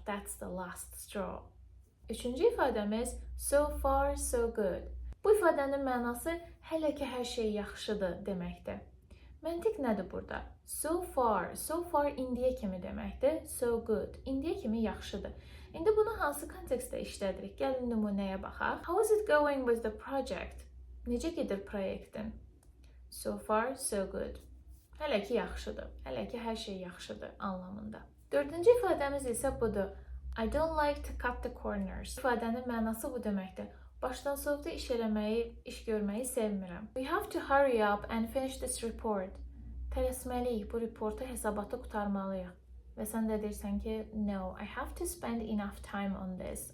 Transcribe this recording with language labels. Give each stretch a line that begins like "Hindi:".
English: That's the last straw.
Azerbaijani: Üçüncü ifadəmiz
English: so far, so good.
Azerbaijani: Bu ifadənin mənası hələ ki hər şey yaxşıdır deməkdir. Məntiq nədir burada? So far indiyə kimi deməkdir. So good, indiyə kimi yaxşıdır. İndi bunu hansı kontekstdə işlədirik? Gəlin nümunəyə baxaq.
English: How is it going with the project?
Azerbaijani: Necə gedir proyektin?
English: So far, so good.
Azerbaijani: Hələ ki yaxşıdır. Hələ ki hər şey yaxşıdır anlamında. Dördüncü ifadəmiz isə budur.
English: I don't like to cut the corners.
Azerbaijani: İfadənin mənası bu deməkdir. Başdan sovda iş eləməyi, iş görməyi sevmirəm.
English: We have to hurry up and finish this report.
Azerbaijani: Tələsməliyik, bu reportu hesabatı qurtarmalıyıq. Və sən də deyirsən ki,
English: no, I have to spend enough time on this.